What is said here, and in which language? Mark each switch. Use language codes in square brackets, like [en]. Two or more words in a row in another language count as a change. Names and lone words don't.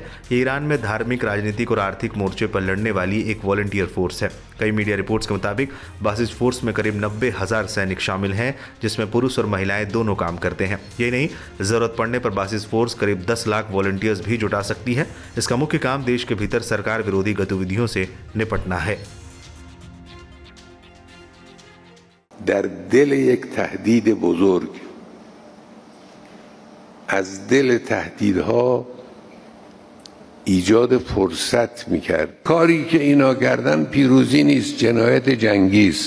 [hi] ये ईरान में धार्मिक, राजनीतिक और आर्थिक मोर्चे पर लड़ने वाली एक वॉलंटियर फोर्स है। कई मीडिया रिपोर्ट्स के मुताबिक बासिज फोर्स में करीब 90,000 सैनिक शामिल हैं, जिसमें पुरुष और महिलाएं दोनों काम करते हैं। यही नहीं, जरूरत पड़ने पर बासिज फोर्स करीब 10 लाख वॉलंटियर्स भी जुटा सकती है। इसका मुख्य काम देश के भीतर सरकार विरोधी गतिविधियों से निपटना है। [fa] در دل یک تهدید بزرگ از دل تهدیدها ایجاد فرصت میکرد. کاری که اینا کردن پیروزی نیست، جنایت جنگی است.